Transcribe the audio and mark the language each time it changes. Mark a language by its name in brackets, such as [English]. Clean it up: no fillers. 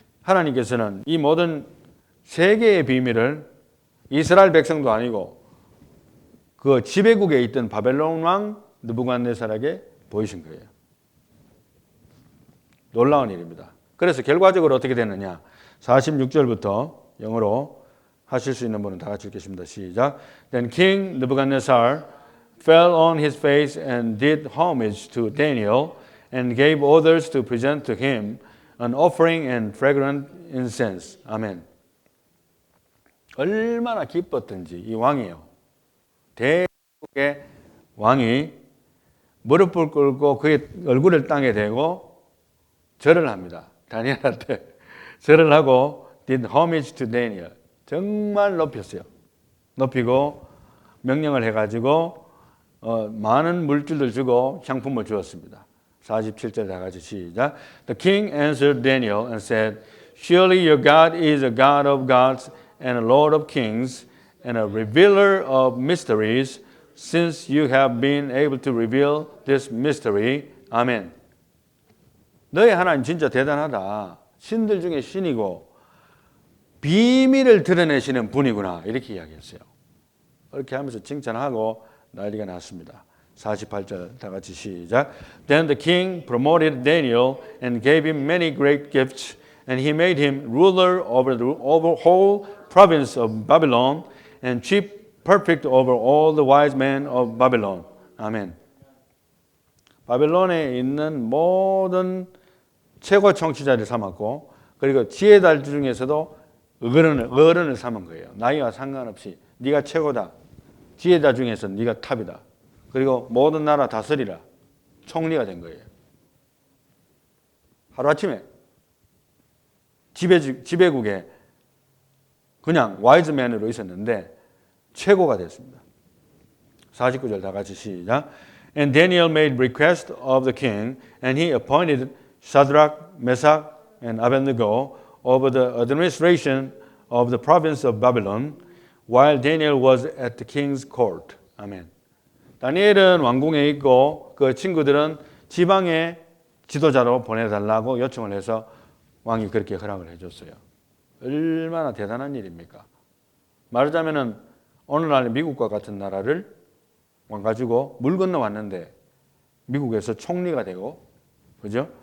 [Korean] 하나님께서는 이 모든 세계의 비밀을 이스라엘 백성도 아니고 그 지배국에 있던 바벨론 왕 느부갓네살에게 보이신 거예요. 놀라운 일입니다. 그래서 결과적으로 어떻게 됐느냐? 46절부터 영어로 하실 수 있는 분은 다 같이 읽겠습니다. 시작. [English] Then King Nebuchadnezzar fell on his face and did homage to Daniel and gave orders to present to him an offering and fragrant incense. [Korean] 아멘. 얼마나 기뻤던지 이 왕이요. 대국의 왕이 무릎을 꿇고 그의 얼굴을 땅에 대고 절을 합니다. 다니엘한테 절을 하고 [English] did homage to Daniel. [Korean] 정말 높였어요. 높이고 명령을 해가지고 많은 물질을 주고 향품을 주었습니다. 47절 다 같이 시작. [English] The king answered Daniel and said, Surely your God is a God of gods and a Lord of kings and a revealer of mysteries, since you have been able to reveal this mystery. [Korean] 아멘. 너희 하나님 진짜 대단하다. 신들 중에 신이고 비밀을 드러내시는 분이구나. 이렇게 이야기했어요. 이렇게 하면서 칭찬하고 난리가 났습니다. 48절 다 같이 시작. [English] Then the king promoted Daniel and gave him many great gifts, and he made him ruler over the whole province of Babylon and chief prefect over all the wise men of Babylon. [Korean] 아멘. 바벨론에 있는 모든 최고 총치자를 삼았고, 그리고 지혜달 중에서도 어른을 삼은 거예요. 나이와 상관없이 네가 최고다. 지혜자 중에서 네가 탑이다. 그리고 모든 나라 다스리라. 총리가 된 거예요. 하루아침에 지배국에 그냥 와이즈맨으로 있었는데 최고가 됐습니다. 49절 다 같이 시작. [English] And Daniel made request of the king, and he appointed Shadrach, Meshach, and Abednego over the administration of the province of Babylon, while Daniel was at the king's court. [Korean] 아멘. 다니엘은 왕궁에 있고 그 친구들은 지방의 지도자로 보내달라고 요청을 해서 왕이 그렇게 허락을 해줬어요. 얼마나 대단한 일입니까? 말하자면은 오늘날 미국과 같은 나라를 왕 가지고 물 건너 왔는데 미국에서 총리가 되고, 그죠?